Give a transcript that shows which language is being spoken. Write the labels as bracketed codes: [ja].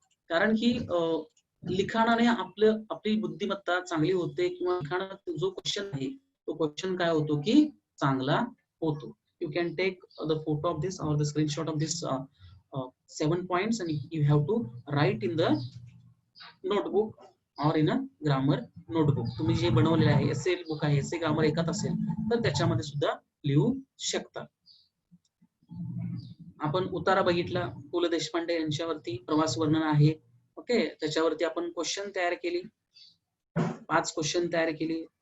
[mr] कारण की लिखाणाने आपली बुद्धिमत्ता चांगली होते, किंवा लिखाणात जो क्वेश्चन आहे तो क्वेश्चन काय होतो की चांगला होतो. [en] You can take the photo of this or the screenshot of this 7 points and you have to write in the notebook or in a grammar notebook. [mr] तुम्ही जे बनवलेले आहे, एसे बुक आहे, एसे ग्रामर एकात असेल तर त्याच्यामध्ये सुद्धा लिहू शकता. आपण उतारा बघितला, पु ल देशपांडे यांच्यावरती प्रवास वर्णन आहे. ओके, त्याच्यावरती आपण क्वेश्चन तयार केली, 5 क्वेश्चन तयार केली.